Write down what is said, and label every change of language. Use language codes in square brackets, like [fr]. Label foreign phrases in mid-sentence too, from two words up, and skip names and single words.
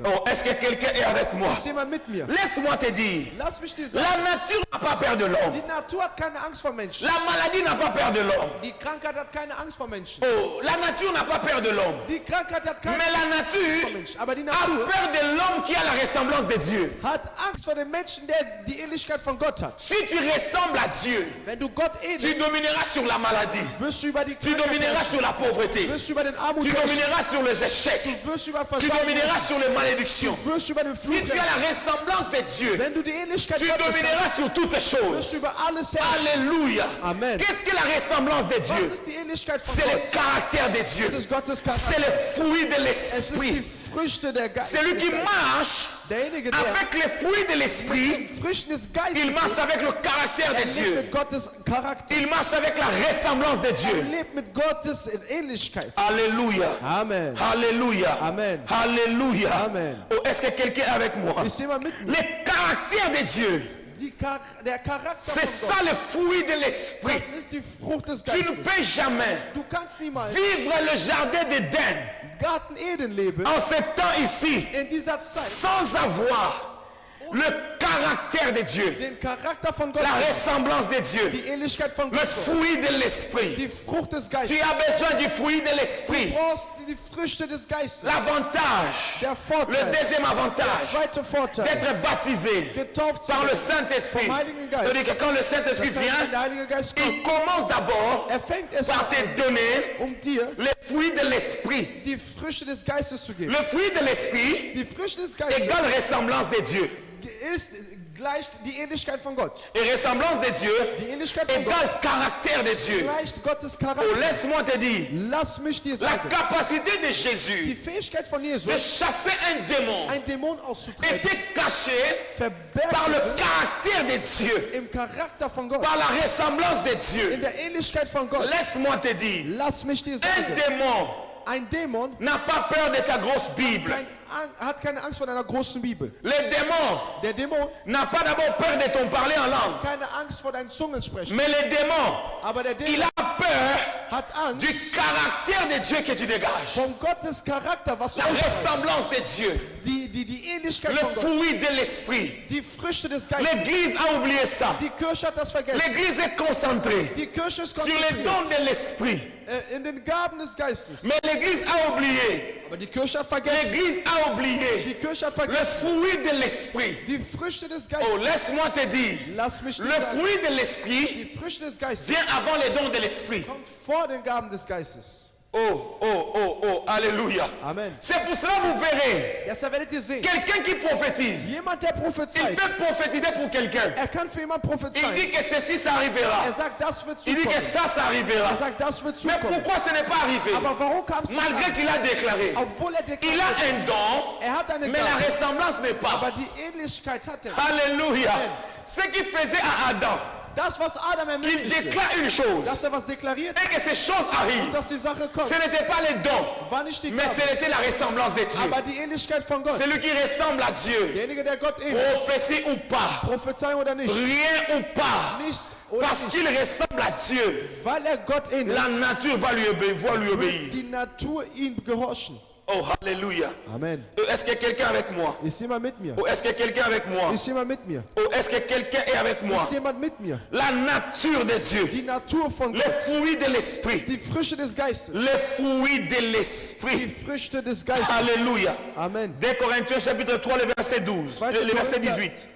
[fr] Oh, est-ce que quelqu'un est avec moi? [de] Ist jemand mit mir? [fr] Laisse-moi te dire, [de] Lass mich dir sagen, [fr] la nature n'a pas peur de l'homme. [de] die Natur hat keine Angst vor Menschen. [fr] La maladie n'a pas peur de l'homme. [de] Die Krankheit hat keine Angst vor Menschen. [fr] Oh, la nature n'a pas peur de l'homme. [de] Die Krankheit hat keine [fr] Mais la [de] Angst vor [fr] nature [de] Menschen. Aber die [fr] a [de] Natur [fr] peur de l'homme qui a la ressemblance de Dieu. [de] hat Angst vor dem Menschen, der die Ähnlichkeit von Gott hat. [fr] Si tu ressembles à Dieu, [de] Wenn du Gott [fr] tu [de] ähnelst, [fr] domineras sur la maladie. [de] wirst du über die [fr] Tu [de] Krankheit [fr] domineras [de] herrschen. [fr] sur la pauvreté. [de] Wirst du über den Armut [fr] Tu [de] herrschen. [fr] domineras sur les échecs. [de] Du wirst über [fr] Tu [de] Versagen [fr] domineras [de] herrschen. [fr] sur les malédictions. [de] Du wirst über den [fr] Si [de] Fluch [fr] tu as [de] herrschen. [fr] la ressemblance de Dieu, [de] Wenn du die Ähnlichkeit [fr] tu [de] Gottes hast, [fr] domineras sur toutes choses. [de] wirst du über alles herrschen. [fr] Alléluia. Amen. Qu'est-ce que la ressemblance de [de] Was [fr] Dieu? [de] ist die Ähnlichkeit von [fr] C'est le [de] Gott? [fr] caractère de Dieu. [de] Es ist Gottes [fr] C'est [de] Charakter. [fr] le fruit de [de] Es ist die [fr] l'esprit. [de] Früchte der Geist. [fr] Celui qui marche [de] Derjenige, der [fr] avec les fruits de l'esprit, [de] Früchten des Geistes [fr] il marche avec le caractère de [de] lebt [fr] Dieu. [de] mit Gottes Charakter. [fr] Il marche avec la ressemblance de [de] Er [fr] Dieu. [de] lebt mit Gottes Ähnlichkeit. [fr] Alléluia. Amen. Alléluia. Amen. Alléluia. Amen. Oh, est-ce que quelqu'un est avec moi? [de] Ist jemand mit mir? [fr] Le caractère de Dieu, [de] Der Charakter [fr] c'est [de] von [fr] ça [de] Gott. [fr] le fruit de l'esprit. [de] Das ist die Frucht des [fr] Tu ne [de] Geistes. [fr] peux jamais [de] Du kannst niemals [fr] vivre le jardin d'Éden [de] Garten Eden leben [fr] en ce temps ici [de] in dieser Zeit [fr] sans avoir le caractère de Dieu, [de] den Charakter von Gott, [fr] la ressemblance de Dieu, [de] die Ähnlichkeit von [fr] le [de] Gott, [fr] fruit de l'esprit. [de] die Frucht des Geistes. [fr] Tu as besoin du fruit de [de] Du [fr] l'esprit. [de] brauchst die Früchte des Geistes. [fr] L'avantage, [de] Der [fr] le [de] Vorteil, [fr] deuxième [de] der [fr] avantage [de] zweite Vorteil, [fr] d'être baptisé [de] getauft zu [fr] par le [de] werden [fr] Saint-Esprit. [de] vom Heiligen Geist. [fr] C'est-à-dire que quand le Saint-Esprit [de] Das heißt, wenn [fr] vient, [de] der Heilige Geist [fr] il [de] kommt, [fr] commence d'abord [de] fängt es [fr] par [de] an, [fr] te donner [de] dir [fr] les fruits de l'esprit. [de] die Früchte des Geistes zu geben. [fr] Le fruit de l'esprit [de] Die Früchte des Geistes [fr] égale ressemblance de Dieu. [de] ist gleich die Ähnlichkeit von Gott. [fr] Et ressemblance de Dieu [de] Die Ähnlichkeit von Gott [fr] égale caractère de Dieu. [de] gleicht Gottes [fr] Oh, [de] Charakter. [fr] laisse-moi te dire, [de] Lass mich dir [fr] la [de] sagen, [fr] capacité de [de] die [fr] Jésus [de] Fähigkeit von [fr] de [de] Jesus, [fr] chasser un démon [de] ein Dämon auszutreiben, [fr] était cachée [de] verbergt [fr] par le [de] sich [fr] caractère de Dieu, [de] im Charakter von Gott, [fr] par la ressemblance de [de] in [fr] Dieu. [de] der Ähnlichkeit von Gott. [fr] Laisse-moi te dire, [de] Lass mich dir [fr] un [de] sagen, [fr] démon [de] ein Dämon [fr] n'a pas peur de ta grosse Bible. [de] hat keine Angst vor deiner großen Bibel. [fr] Le démon [de] Der Dämon [fr] n'a pas d'abord peur de ton parler en langue. [de] keine Angst vor deinen Zungensprechen. [fr] Mais le démon, [de] Aber der [fr] il [de] Dämon [fr] a peur [de] hat Angst [fr] du caractère de Dieu que tu dégages. [de] von Gottes Charakter, was du [fr] La [de] ausstrahlst. [fr] ressemblance de Dieu. [de] Die Ähnlichkeit [fr] Le [de] von Gott. [fr] fruit de l'esprit. [de] Die Früchte des Geistes. [fr] L'église a oublié ça. [de] Die Kirche hat das vergessen. [fr] L'église est concentrée [de] Die Kirche ist [fr] sur les [de] konzentriert [fr] dons de l'esprit. [de] in den Gaben des Geistes. [fr] Mais l'église a oublié. [de] Aber die Kirche hat vergessen. [fr] L'église a oublié [de] Die Kirche hat [fr] le [de] vergessen. [fr] fruit de l'esprit. [de] Die Früchte des [fr] Oh, [de] Geistes. [fr] laisse-moi te dire. [de] Lass mich dir [fr] Le [de] sagen, [fr] fruit de l'esprit [de] die Früchte des Geistes [fr] vient avant les dons de l'esprit. [de] kommt vor den Gaben des Geistes. [fr] Oh, alléluia. Amen. C'est pour cela que vous verrez, [de] Deshalb werdet ihr sehen, [fr] quelqu'un qui prophétise, [de] jemand, der [fr] il [de] prophezeit, [fr] peut prophétiser pour quelqu'un. [de] kann für jemanden [fr] Il [de] prophezeien. [fr] dit que ceci, ça arrivera. [de] Sagt, das wird [fr] Il dit que [de] zukommen. [fr] ça arrivera. [de] Sagt, das wird [fr] Mais [de] zukommen. [fr] pourquoi ce n'est pas arrivé? [de] Aber warum kam es nicht [fr] Malgré [de] an? [fr] qu'il a déclaré. [de] Obwohl [fr] Il a [de] deklariert, [fr] un don, [de] hat eine [fr] mais la [de] Gabe, [fr] ressemblance n'est pas. [de] aber die Ähnlichkeit hat er. [fr] Alléluia. Ce qu'il faisait à Adam, [de] Das, was Adam [fr] il [de] ermöglichte, [fr] déclare une chose [de] dass er was deklariert, [fr] et que ces choses arrivent. [de] dass die Sache kommt, [fr] Ce n'était pas les dons, [de] war nicht die [fr] mais [de] Gabe, [fr] ce n'était la ressemblance de Dieu. [de] aber die Ähnlichkeit von Gott. [fr] Celui qui ressemble à Dieu, [de] Derjenige, der Gott ähnelt, [fr] prophétie ou pas, [de] Prophezeiung oder nicht, [fr] rien ou pas, [de] nichts oder [fr] parce [de] nicht, [fr] qu'il ressemble à Dieu, [de] weil er Gott ähnelt, [fr] la nature va lui [de] wird [fr] obéir. [de] die Natur ihm gehorchen. [fr] Oh, alléluia. Amen. Est-ce qu'il y a quelqu'un avec moi? [de] Ist jemand mit mir? [fr] Oh, est-ce qu'il y a quelqu'un avec moi? [de] Ist jemand mit mir? [fr] Oh, est-ce que quelqu'un est avec moi? [de] Ist jemand mit mir? [fr] La nature de Dieu, [de] Die Natur von [fr] les [de] Gott, [fr] fruits de l'esprit, [de] die Früchte des Geistes, [fr] les fruits de [de] die [fr] l'esprit. [de] Früchte des Geistes. [fr] Alléluia. Amen. 2 Corinthiens chapitre 3, le verset 12, le verset 18.